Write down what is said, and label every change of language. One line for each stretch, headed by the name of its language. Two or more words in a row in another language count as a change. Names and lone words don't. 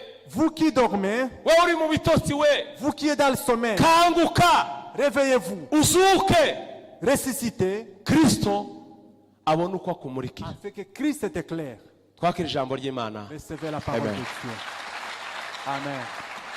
French: vous qui dormez,
Kinyarwanda: we uri mu bitotsi we,
French: vous qui êtes dans le sommeil,
Kinyarwanda: kanguka
French: réveillez-vous,
Kinyarwanda: uzuke,
French: ressuscitez,
Kinyarwanda: Kristo abone uko akumurikira.
French: afin que Christ t'éclaire.
Kinyarwanda: Twakira ijambo ry'Imana.
French: Recevez la parole Amen. de Dieu. Amen.